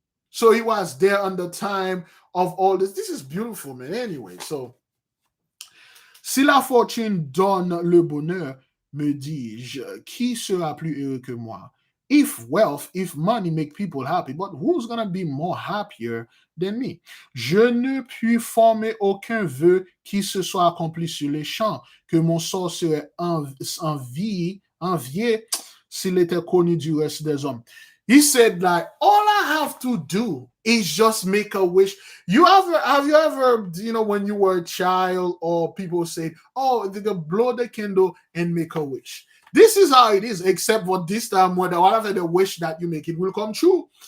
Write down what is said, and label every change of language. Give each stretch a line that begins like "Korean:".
English: So he was there on the time of all this. This is beautiful, man. Anyway, so
French: si la fortune donne le bonheur, me dis-je, qui sera plus heureux que moi?
English: If money make people happy, but who's gonna be more happier than me?
French: Je ne puis former aucun vœu qui se soit accompli sur les champs, que mon sort serait envié s'il était connu du reste des hommes.
English: He said, like, all I have to do is just make a wish. Have you ever, when you were a child, or people say, oh, they can blow the candle and make a wish. This is how it is, except for this time, whatever the wish that you make, it will come true.